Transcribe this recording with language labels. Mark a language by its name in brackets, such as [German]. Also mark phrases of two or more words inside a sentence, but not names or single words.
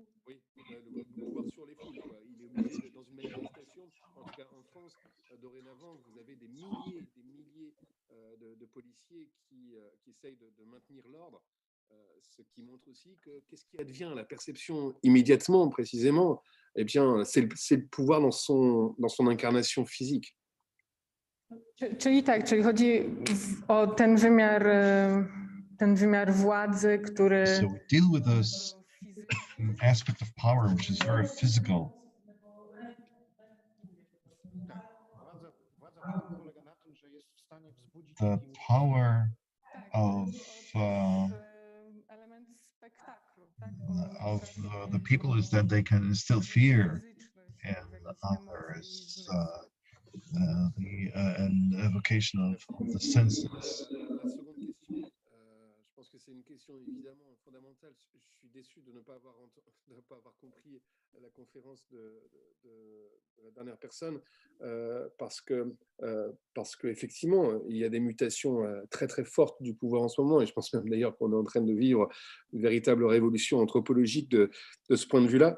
[French] Oui, le pouvoir sur les foules, quoi. Il est obligé, dans une manifestation, en tout cas en France, dorénavant, vous avez des milliers de policiers qui essayent de maintenir l'ordre, ce qui montre aussi que qu'est-ce qui advient, la perception immédiatement, précisément, eh bien, c'est le pouvoir dans son incarnation physique. [Polish] Czyli tak, czyli chodzi o ten wymiar władzy, który... [English] So we deal with this aspect of power, which is very physical. The power of the people is that they can instill fear in others, an evocation of the senses. [French] Je pense que c'est une question évidemment fondamentale. Je suis déçu de ne pas avoir compris la conférence de la dernière personne parce que effectivement il y a des mutations très très fortes du pouvoir en ce moment et je pense même d'ailleurs qu'on est en train de vivre une véritable révolution anthropologique de ce point de vue-là.